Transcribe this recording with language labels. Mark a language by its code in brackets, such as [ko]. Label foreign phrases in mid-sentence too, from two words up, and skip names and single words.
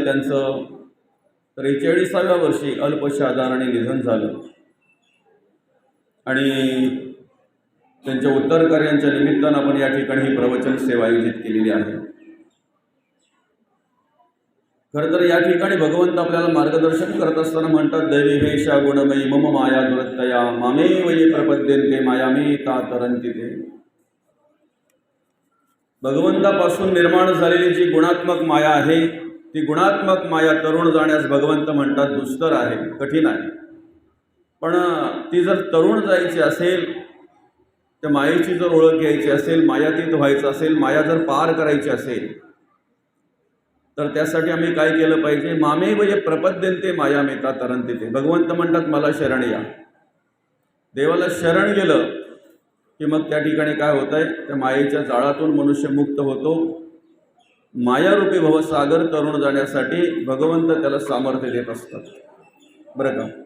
[mr] त्यांचं 43व्या वर्षी अल्पशा आजाराने निधन झालं आणि त्यांच्या उत्तर कार्यांच्या निमित्तानं आपण या ठिकाणी ही प्रवचन सेवा आयोजित केलेली आहे। खरं तर या ठिकाणी भगवंत आपल्याला मार्गदर्शन करत असताना म्हणतात, [sa] दैवी वेशा गुणमयी मम माया दुरत्तया मामे वये प्रपद्यन्ते मायामे ता तरंती ते। [mr] भगवंतापासून निर्माण झालेली जी गुणात्मक माया आहे ती गुणात्मक माया तरुण जाण्यास भगवंत म्हणतात दुस्तर आहे, कठीण आहे। पण ती जर तरुण जायची असेल, त्या मायेची जर ओळख घ्यायची असेल, मायातीत व्हायचं असेल, माया जर पार करायची असेल तर त्यासाठी आम्ही काय केलं पाहिजे? [sa] मामे वये प्रपद्यन्ते माया मेता तरंती ते। [mr] भगवंत म्हणतात मला शरण या। देवाला शरण गेलं की मग त्या ठिकाणी काय होत आहे, त्या मायेच्या जाळातून मनुष्य मुक्त होतो। मायारूपी भवसागर तरुण जाण्यासाठी भगवंत त्याला सामर्थ्य देत असतात, बरं का।